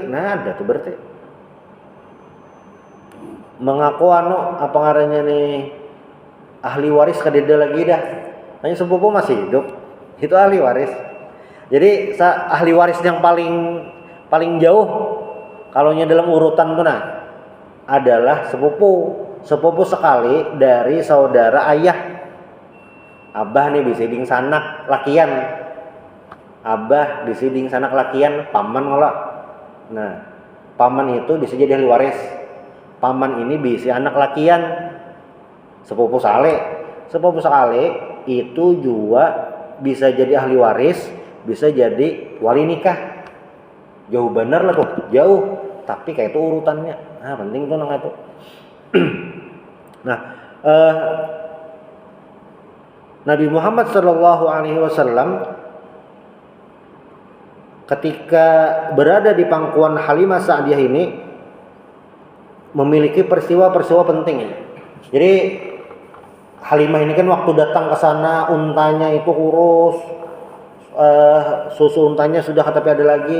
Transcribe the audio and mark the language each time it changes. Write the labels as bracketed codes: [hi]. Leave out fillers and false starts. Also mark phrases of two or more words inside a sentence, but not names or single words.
[bjn] Nah ada tuh berarti mengaku apa ngarannya nih ahli waris kadeda lagi dah. Hanya sepupu masih hidup, itu ahli waris. Jadi ahli waris yang paling jauh kalaunya dalam urutan tuh nah adalah sepupu sekali dari saudara ayah. Abah nih disiding sanak lakian, abah disiding sanak lakian paman ngolah. Nah paman itu bisa jadi ahli waris. Paman ini bisa anak lakian sepupu sekali itu juga bisa jadi ahli waris, bisa jadi wali nikah. Jauh bener lah tuh, jauh. Tapi kayak itu urutannya. Nah, penting tuh nang itu. Nah, Nabi Muhammad [ar] sallallahu alaihi wasallam [bjn] ketika berada di pangkuan Halimah Sa'diyah ini memiliki peristiwa-peristiwa penting. Jadi Halimah ini kan waktu datang ke sana untanya itu kurus, susu untanya sudah tapi ada lagi.